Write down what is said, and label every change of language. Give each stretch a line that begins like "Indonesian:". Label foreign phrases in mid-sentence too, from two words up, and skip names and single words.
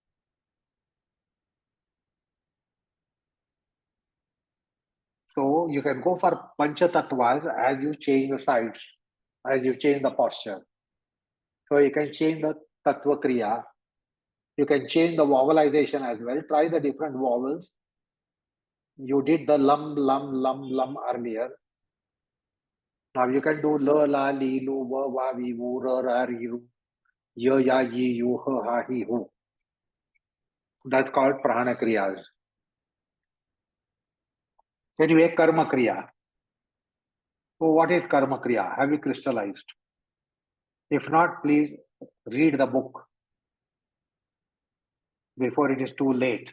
English: So you can go for Panchatattvas as you change the sides, as you change the posture. So you can change the Tattva Kriya. You can change the vowelization as well. Try the different vowels. You did the lum, lum, lum, lum earlier. Now you can do la, la, li, lu, va, va, vi, vu, ra, ra, ri, ru, ya, ya, yi, yu, ha, ha, hi, hu. That's called Prana Kriyas. Anyway, Karma Kriya. So what is Karma Kriya? Have you crystallized? If not, please read the book before it is too late.